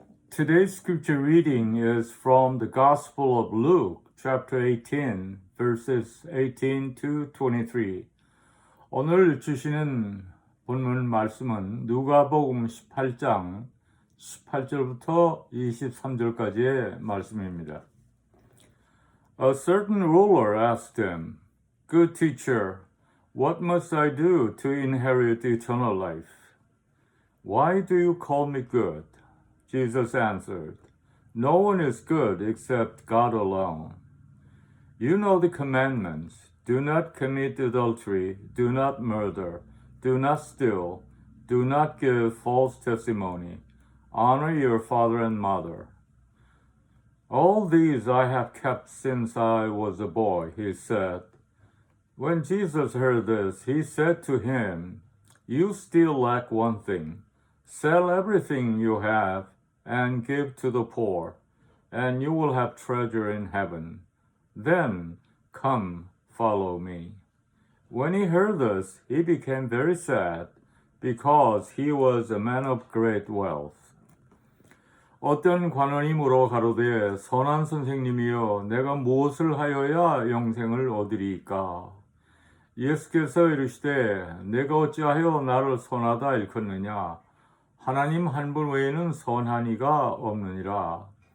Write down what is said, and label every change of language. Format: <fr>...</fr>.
<en>Today's scripture reading is from the Gospel of Luke, chapter 18, verses 18 to 23.</en> <ko>오늘 주시는 본문 말씀은 누가복음 18장 18절부터 23절까지의 말씀입니다.</ko> <en>A certain ruler asked him, Good teacher, what must I do to inherit eternal life? Why do you call me good? Jesus answered, No one is good except God alone. You know the commandments. Do not commit adultery, do not murder, do not steal, do not give false testimony, honor your father and mother. All these I have kept since I was a boy, he said. When Jesus heard this, he said to him, You still lack one thing. Sell everything you have and give to the poor, and you will have treasure in heaven. Then come, follow me. When he heard this, he became very sad, because he was a man of great wealth.</en> <ko>어떤 관원이 물어 가로되, 선한 선생님이여, 내가 무엇을 하여야 영생을 얻으리이까? 예수께서 이르시되, 내가 어찌하여 나를 선하다 일컫느냐? 하나님 한 분 외에는 선한 이가 없느니라.</ko>